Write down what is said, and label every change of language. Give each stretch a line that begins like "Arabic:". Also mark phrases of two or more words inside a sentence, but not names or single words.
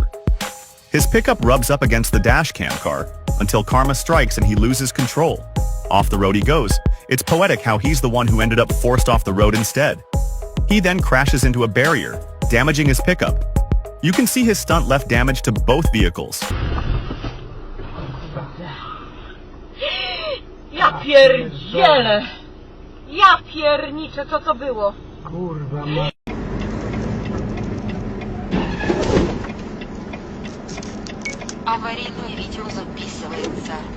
English: His pickup rubs up against the dash cam car until karma strikes and he loses control. Off the road he goes. It's poetic how he's the one who ended up forced off the road instead. He then crashes into a barrier, damaging his pickup. You can see his stunt left damage to both vehicles.
Polish: Ja pierdzielę! Ja pierniczę, co to było? Kurwa ma...
Russian: Аварийное видео записывается.